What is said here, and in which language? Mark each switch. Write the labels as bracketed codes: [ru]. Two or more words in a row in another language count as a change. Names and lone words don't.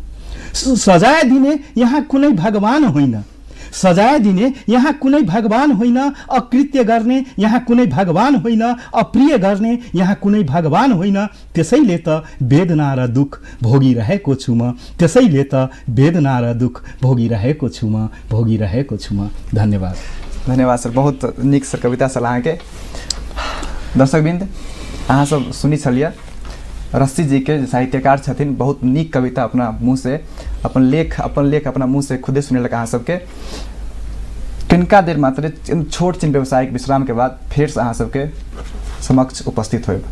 [ne] सजाय दिने यहाँ कुनै भगवान होइन, सजाय दिने यहाँ कुनै भगवान होइन, अकृत्य गर्ने यहाँ कुनै भगवान होइन, अप्रिय गर्ने यहाँ कुनै भगवान होइन। त्यसैले त वेदना र दुःख भोगिरहेको छु म, त्यसैले त वेदना र दुःख भोगिरहेको छु म, भोगिरहेको छु म। धन्यवाद। [mai] धन्यवाद सर, बहुत नीक सर कविता छल अहाँके। दर्शकबिन्द, अहाँ सब सुनी छलिए रस्सी जी के साहित्यकार छथिन, बहुत नीक कविता अपना मुँह से, अपन लेख अपना मुँह से खुदे सुनेलक अहाँ सबके। किनका देर मात्र छोट छिन व्यवसायिक विश्राम के बाद फिर से अहाँ सबके समक्ष उपस्थित होब।